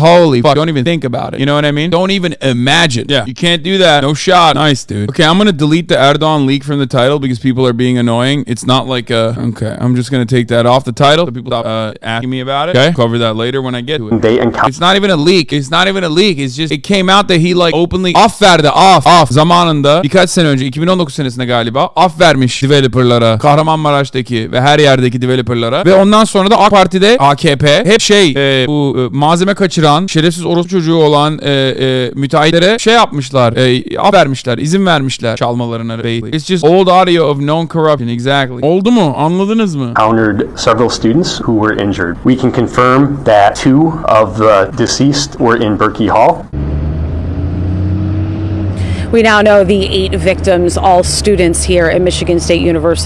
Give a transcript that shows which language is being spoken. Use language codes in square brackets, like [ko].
[en] Holy fuck, don't even think about it. You know what I mean? Don't even imagine. Yeah, you can't do that. No shot. Nice, dude. Okay, I'm gonna delete the Erdogan leak from the title because people are being annoying. It's not like okay, I'm just gonna take that off the title so people stop asking me about it. Okay, cover that later when I get to it. It's not even a leak. It's just it came out that he like openly [tr] off zamanında birkaç sene önce 2019 senesinde galiba off vermiş developerlara, Kahramanmaraş'taki ve her yerdeki developerlara ve ondan sonra da AK Parti'de AKP hep bu malzeme kaçıran şerefsiz orospu çocuğu olan müteahhitlere yapmışlar, vermişler, izin vermişler çalmalarına. [en] It's just old audio of known corruption. Exactly. [tr] Oldu mu? Anladınız mı? [en] Encountered several students who were injured. We can confirm that 2 of the deceased were in Berkey Hall. We now know the 8 victims, all students here at Michigan State University.